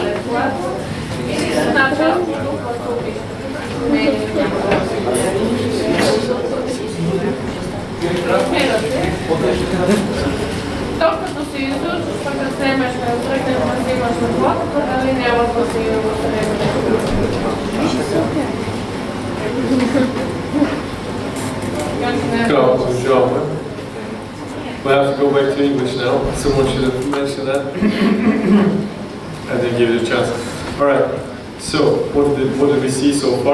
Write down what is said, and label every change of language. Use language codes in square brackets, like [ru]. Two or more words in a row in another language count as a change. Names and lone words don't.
[bg] Докато си изучиш, пък да вземеш да тръгнеш да взимаш на плод, дали няма да си [en] Good job. We'll have to go back to English now. Someone should have mentioned that. I didn't give it a chance. Alright, so what did we see so far?